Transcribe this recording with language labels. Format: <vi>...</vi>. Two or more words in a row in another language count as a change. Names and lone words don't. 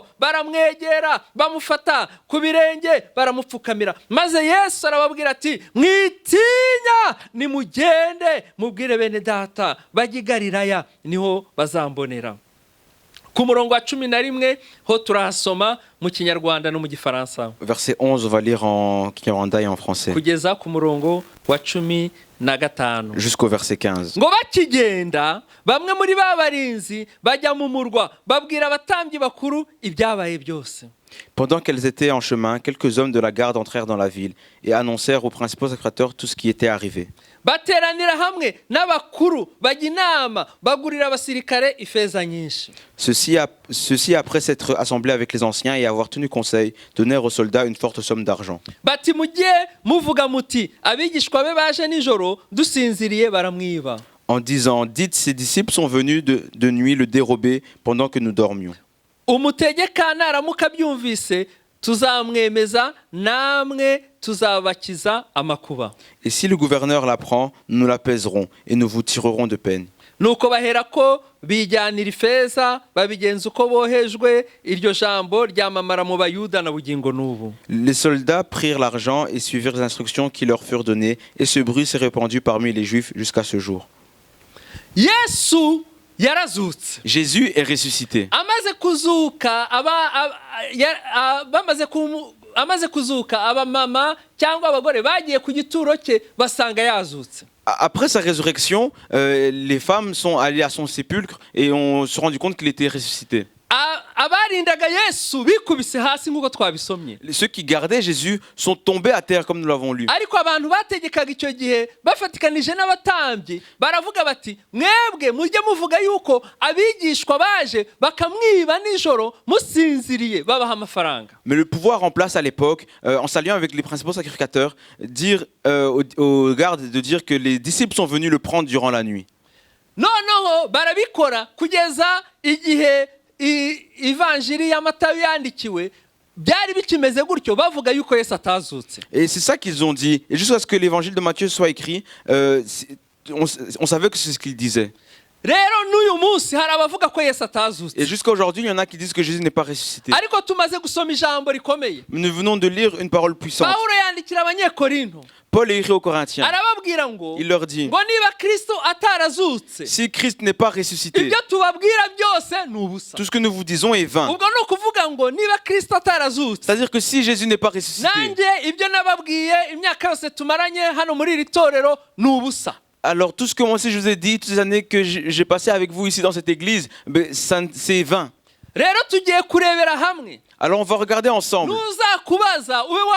<rw>baramwegera bamufata ku birenge baramupfukamira. maze Yesu arababwira ati mwitinya, nimugende mubwire bene data bajya i Galilaya, niho bazambonera. ku murongo wa 11 ho turahasoma mu Kinyarwanda no mu Gifaransa.</rw> <fr>Verset 11, on va lire en Kinyarwanda et en français.</fr> <rw>kugeza ku murongo wa 15.</rw> <fr>Jusqu'au verset 15.</fr> <rw>ngo bakigenda bamwe muri babarinzi bajya mu murwa babwira abatambyi bakuru ibyabaye byose.</rw> <fr>Pendant qu'elles étaient en chemin, quelques hommes de la garde entrèrent dans la ville et annoncèrent aux principaux sacrificateurs tout ce qui était arrivé.</fr> <rw>bateranira hamwe n'abakuru bajya inama bagurira abasirikare ifeza nyinshi.</rw> <fr>Ceux-ci, après s'être assemblés avec les anciens et avoir tenu conseil, donnèrent aux soldats une forte somme d'argent.</fr> <rw>bati mujye muvuga muti abigishwa be baje nijoro dusinziriye baramwiba.</rw> <fr>En disant, dites, ces disciples sont venus de nuit le dérober pendant que nous dormions.</fr> <rw>umutegeka naramuka byumvise tuzamwemeza, namwe tuzabakiza amakuba.</rw> <fr>Et si le gouverneur l'apprend, nous l'apaiserons et nous vous tirerons de peine.</fr> <rw>nuko baherako bijyanira ifeza babigenza uko bohejwe. iryo jambo ryamamara mu Bayuda na bugingo n'ubu.</rw> <fr>Les soldats prirent l'argent et suivirent les instructions qui leur furent données, et ce bruit s'est répandu parmi les Juifs jusqu'à ce jour.</fr> <rw>Yesu yarazutse.</rw> <fr>Jésus est ressuscité.</fr> <rw>amaze kuzuka amaze kuzuka abamama cyangwa abagore bagiye ku gituro cye basanga yazutse.</rw> <fr>Après sa résurrection, les femmes sont allées à son sépulcre et ont se rendu compte qu'il était ressuscité.</fr> <rw>abarindaga Yesu bikubise hasi nk'uko twabisomye.</rw> <fr>Ceux qui gardaient Jésus sont tombés à terre comme nous l'avons lu.</fr> <rw>ariko abantu bategekaga icyo gihe bafatikanije n'abatambyi baravuga bati mwebwe mujye muvuga yuko abigishwa baje bakamwiba nijoro musinziriye babaha amafaranga.</rw> <fr>Mais le pouvoir en place à l'époque, en s'alliant avec les principaux sacrificateurs, dire aux gardes de dire que les disciples sont venus le prendre durant la nuit.</fr> <rw>noneho barabikora kugeza igihe ivanjiri ya Matayo yandikiwe byari bikimeze gutyo bavuga yuko Yesu atazutse.</rw> <fr>Et c'est ça qu'ils ont dit. Et jusqu'à ce que l'évangile de Matthieu soit écrit, on savait que c'est ce qu'il disait.</fr> <rw>rero n'uyu munsi hari abavuga ko Yesu atazutse.</rw> <fr>Et jusqu'à aujourd'hui, il y en a qui disent que Jésus n'est pas ressuscité.</fr> <rw>ariko tumaze gusoma ijambo rikomeye.</rw> <fr>Nous venons de lire une parole puissante.</fr> <rw>Pawulo yandikira abanyekorinto</rw> <fr>Paul est écrit aux Corinthiens.</fr> <rw>arababwira ngo</rw> <fr>Il leur dit,</fr> <rw>ngo niba Kristo atarazutse</rw> <fr>si Christ n'est pas ressuscité,</fr> <rw>ibyo tubabwira byose ni ubusa.</rw> <fr>tout ce que nous vous disons est vain.</fr> <rw>ubwo ni ukuvuga ngo niba Kristo atarazutse,</rw> <fr>C'est-à-dire que si Jésus n'est pas ressuscité,</fr> <rw>nanjye ibyo nababwiye imyaka yose tumaranye hano muri iri torero ni ubusa.</rw> <fr>alors tout ce que moi aussi je vous ai dit, toutes les années que j'ai passées avec vous ici dans cette église, ben, c'est vain.</fr> <rw>rero tugiye kurebera hamwe</rw> <fr>Alors on va regarder ensemble.</fr> <rw>nuzakubaza ube</rw> <fr>Et</fr>